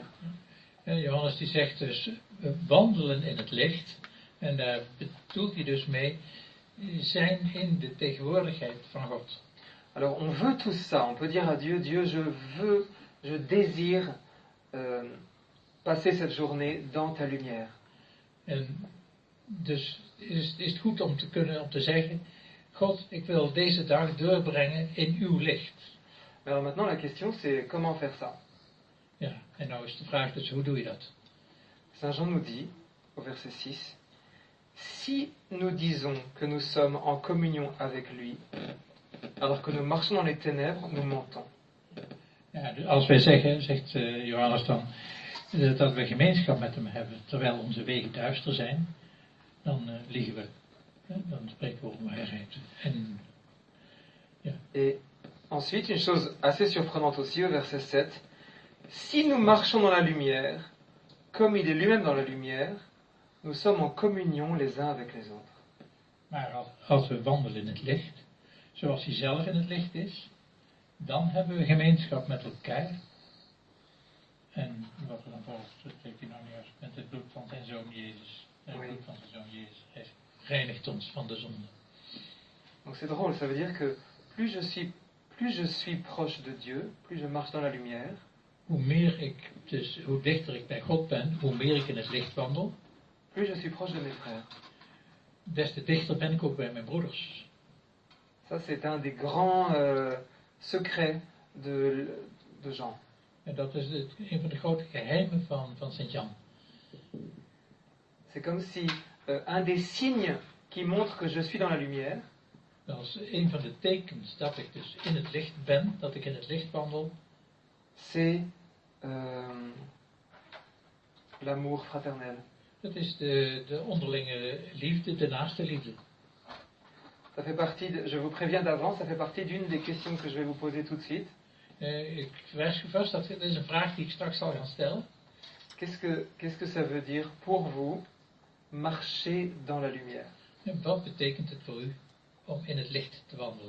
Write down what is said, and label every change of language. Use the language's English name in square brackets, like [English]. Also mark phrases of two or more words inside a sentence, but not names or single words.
[Dutch] En Johannes die zegt dus, wandelen in het licht. En daar bedoelt hij dus mee, zijn in de tegenwoordigheid van God. [French] Alors, on veut tout ça. On peut dire à Dieu, Dieu, je désire passer cette journée dans ta lumière. [Dutch] En dus is het goed om te zeggen, God, ik wil deze dag doorbrengen in uw licht. [French] Mais alors maintenant, la question, c'est comment faire ça? [Dutch] Ja, en nou is de vraag dus, hoe doe je dat? [French] Saint Jean nous dit, au verset 6, si nous disons que nous sommes en communion avec lui, alors que nous marchons dans les ténèbres, nous mentons. [Dutch] Ja, dus als wij zeggen, zegt Johannes dan, dat we gemeenschap met hem hebben, terwijl onze wegen duister zijn, dan liegen we. Dan spreken we over waarheid. En [French] Et ensuite, une chose assez surprenante aussi au verset 7. Si nous marchons dans la lumière, comme il est lui-même dans la lumière, nous sommes en communion les uns avec les autres. [Dutch] Maar als we wandelen in het licht, zoals hij zelf in het licht is, dan hebben we gemeenschap met elkaar. En wat er dan volgt, dat spreekt hij nou niet uit, met het bloed van zijn zoon Jezus. En het bloed van zijn zoon Jezus heeft reinigt ons van de zonde. [French] Donc c'est drôle, ça veut dire que plus je suis proche de Dieu, plus je marche dans la lumière, [Dutch] Hoe dichter ik bij God ben, hoe meer ik in het licht wandel, [French] plus je suis proche de mes frères. [Dutch] des te dichter ben ik ook bij mijn broeders. [French] Ça, c'est un des grands secrets de Jean. [Dutch] En dat is een van de grote geheimen van Sint-Jan. [French] C'est comme si un des signes qui montre que je suis dans la lumière, [Dutch] Dat is een van de tekens dat ik dus in het licht ben, dat ik in het licht wandel. [French] c'est l'amour fraternel. [Dutch] Dat is de onderlinge liefde, de naaste liefde. [French] Ça fait partie, je vous préviens d'avance, ça fait partie d'une des questions que je vais vous poser tout de suite. [Dutch] Ik waarschuw vast, dat is een vraag die ik straks zal gaan stellen. [French] Qu'est-ce que ça veut dire pour vous marcher dans la lumière? [Dutch] En wat betekent het voor u om in het licht te wandelen?